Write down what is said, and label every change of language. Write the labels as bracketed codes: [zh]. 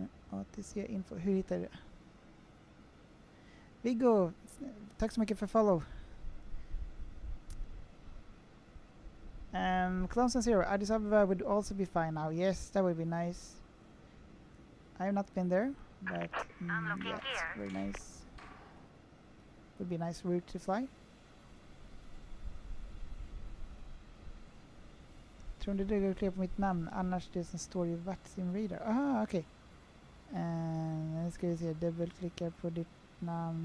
[sv] ATC info, hur hittar jag det? Viggo, tack så mycket för follow. [en] Clones and Zero, Addis Ababa would also be fine now. Yes, that would be nice. I have not been there, but yeah, it's very nice. would be a nice route to fly. [sv] Tror inte det går att klicka på mitt namn, annars det som står i flightsimulator. Aha, okej. Nu ska vi se, dubbelklicka på ditt namn.